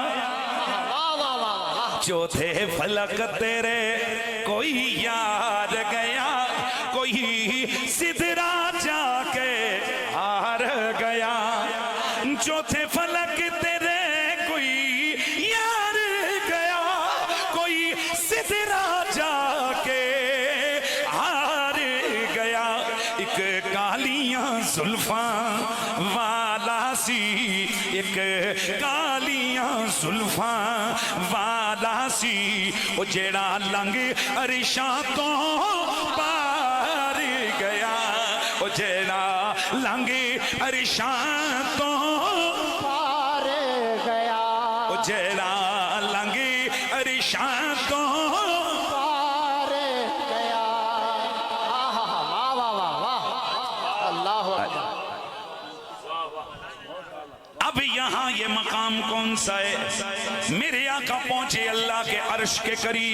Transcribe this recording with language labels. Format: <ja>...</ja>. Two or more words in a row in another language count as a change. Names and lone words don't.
<pa>چوتھے فلک تیرے کوئی یار گیا، کوئی سدرا جا کے ہار گیا، چوتھے فلک تیرے کوئی یار گیا، کوئی سدرا جا کے ہار گیا۔ ایک کالیاں زلفاں والا سی، ایک کالیاں زلفاں والا سی، وہ جیڑا لنگ عرشاں تو پار گیا، وہ جیڑا لنگ عرشاں تو پار گیا، وہ جیڑا لنگ عرشاں تو پار گیا۔</pa> <ur>واہ واہ واہ واہ، اللہ اکبر۔ اب یہاں یہ مقام کون سا ہے؟ میرے آقا پہنچے اللہ کے عرش کے قریب.</ur>